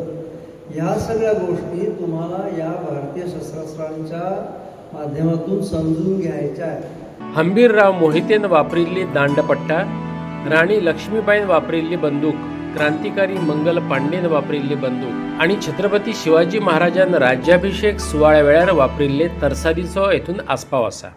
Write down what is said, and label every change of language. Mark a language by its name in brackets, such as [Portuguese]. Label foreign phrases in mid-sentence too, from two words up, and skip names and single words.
[Marathi] ह्या सगळ्या गोष्टी तुम्हाला या भारतीय शस्त्रास्त्रांच्या माध्यमातून समजून घ्यायच्या आहेत। [Konkani] हंबीरराव मोहितेन वापरिल्ली दांडपट्टा, राणी लक्ष्मीबाईन वापरिल्ली बंदूक, क्रांतिकारी मंगल पांडेन वापरिल्ली बंदूक आणि छत्रपती शिवाजी महाराजान राज्याभिषेक सुवाळ्या वेळार वापरिल्ले तरसादीचो हेतून आस्पाव आसा।